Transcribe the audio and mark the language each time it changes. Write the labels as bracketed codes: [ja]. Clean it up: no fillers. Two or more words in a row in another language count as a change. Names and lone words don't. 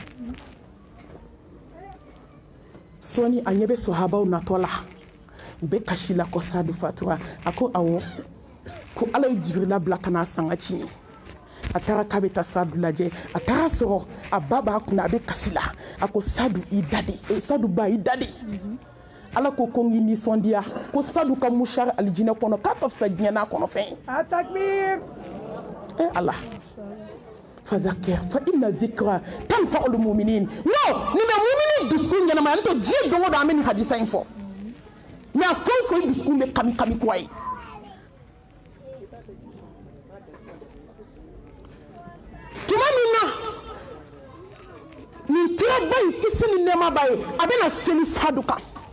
[bm] sɔɔni a ɲɛ bɛ sɔhabaw natɔ la u bɛ kasi la ko Sadu fatura a ko awɔ ko ala ye Jibirila bila ka n'a sanga ci a taara k'a bɛ taa Sadu lajɛ a taara sɔrɔ a ba b'a kunna a bɛ kasi la a ko Sadu i dadi Sadu ba i dadi ala ko ko n k'i nisɔndiya ko Sadu ka mushari alijinɛ kɔnɔ k'a ka fisa diɲɛ n'a kɔnɔ fɛn A takbir. [ar] الله فذكر فإن الذكرى تنفع المؤمنين [bm] no ni bɛ mu'minin dusukun ɲɛnamaya n'o tɛ diɲɛ don o don an bɛ nin hadisa in fɔ mais a fɛn o fɛn dusukun bɛ kami kami kura ye tuma min na nin kiraba in kisi ni nɛɛma b'a ye a bɛna seli Sadu kan